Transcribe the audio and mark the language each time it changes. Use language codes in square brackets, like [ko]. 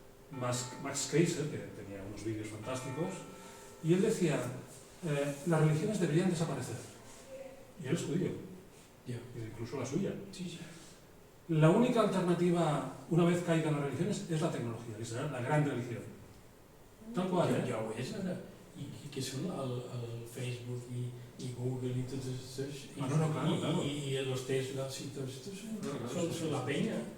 [es] Max Keiser, que tenía unos vídeos fantásticos, y él decía, las religiones deberían desaparecer. Y él es judío, incluso la suya. La única alternativa, una vez caigan las religiones, es la tecnología, que será la gran religión. [ca] Tal qual, ¿eh? Ja ho és ara. I què són el Facebook i Google i tots aquests... [es] Claro. I los Teslas y todos estos son la peña.